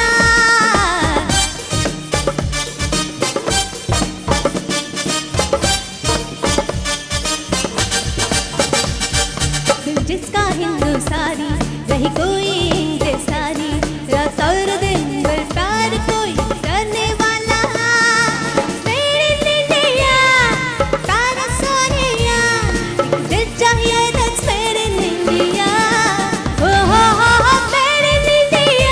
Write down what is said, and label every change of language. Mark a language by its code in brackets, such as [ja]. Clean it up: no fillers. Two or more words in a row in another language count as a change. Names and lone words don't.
[hi] दिल जिसका हिंदुस्तानी रही कोई इंग्लिस्तानी, रात और दिन भर प्यार कोई करने वाला, मेरे इंडिया प्यारा सोनिया, दिल चाहिए [en] that's made in India, oh ho ho ho made in India.